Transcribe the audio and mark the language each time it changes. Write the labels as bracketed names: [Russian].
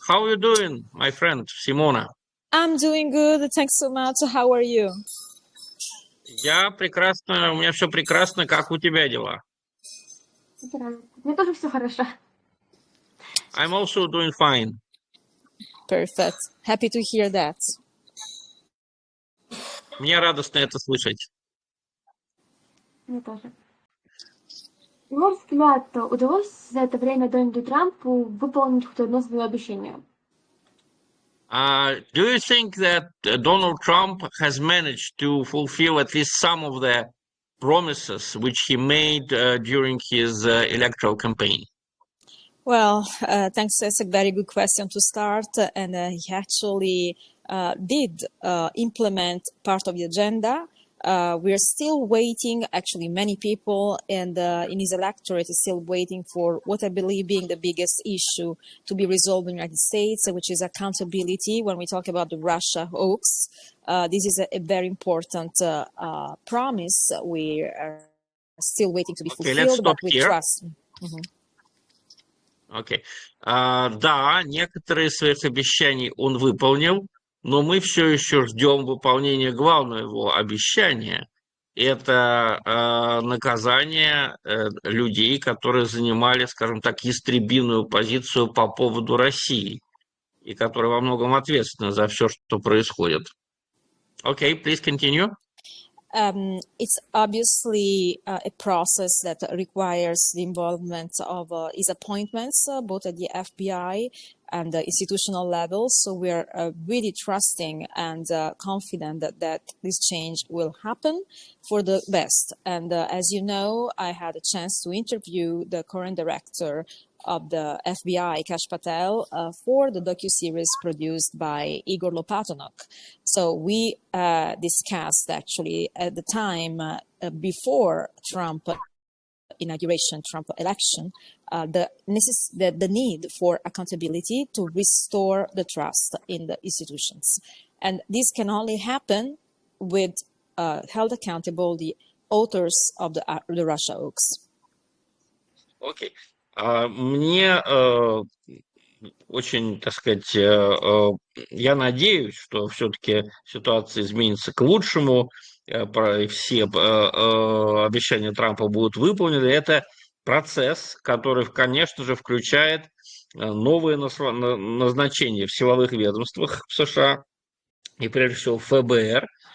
[English] How are you doing, my friend Simona? I'm doing good. Thanks so much. How are you? [Russian] Я прекрасно, у меня все прекрасно. Как у тебя дела? Это радует. Мне тоже все хорошо. [English] I'm also doing fine. Perfect. Happy to hear that. [Russian] Мне радостно это слышать. Мне тоже. На мой взгляд, удалось за это время Дональду Трампу выполнить хоть одно свое обещание? [English] Do you think that Donald Trump has managed to fulfill at least some of the promises which he made during his electoral campaign? Well, thanks. That's a very good question to start. And he actually did implement part of the agenda. We're still waiting, actually many people and in his electorate is still waiting for what I believe being the biggest issue to be resolved in the United States, which is accountability when we talk about the Russia hoax. This is a very important promise. We are still waiting to be fulfilled, but we trust. [Russian] Окей. Да, некоторые из своих обещаний он выполнил, но мы все еще ждем выполнения главного его обещания. Это наказание людей, которые занимали, скажем так, ястребиную позицию по поводу России и которые во многом ответственны за все, что происходит. [English] Okay, please continue. It's obviously a process that requires the involvement of his appointments, both at the FBI and the institutional level. So we're really trusting and confident that this change will happen for the best. And as you know, I had a chance to interview the current director of the FBI, Kash Patel, for the docuseries produced by Igor Lopatonok. So we discussed actually at the time before Trump inauguration, Trump election, the need for accountability to restore the trust in the institutions. And this can only happen with held accountable the authors of the Russia hoax. Okay. [Russian] Мне очень, так сказать, я надеюсь, что все-таки ситуация изменится к лучшему, и все обещания Трампа будут выполнены. Это процесс, который, конечно же, включает новые назначения в силовых ведомствах в США и, прежде всего, ФБР.